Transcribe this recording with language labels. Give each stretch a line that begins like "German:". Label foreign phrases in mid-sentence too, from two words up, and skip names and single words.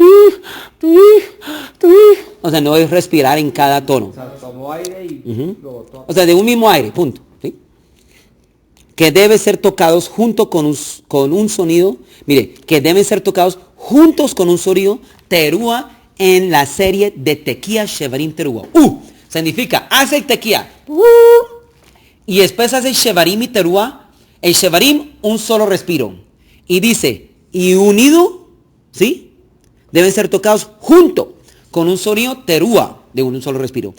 Spanish: O sea, no es respirar en cada tono. O sea, tomó aire y lo botó. O sea, de un mismo aire, punto. ¿Sí? Que deben ser tocados junto con un sonido. Mire, que deben ser tocados juntos con un sonido terúa en la serie de
Hebrew: תקיעה, שברים, תרועה.
Spanish: Significa, hace el tequía. Y después hace el shevarim y terúa. El shevarim, un solo respiro. Y dice, y unido, ¿sí? Deben ser tocados junto con un sonido terúa de un solo respiro.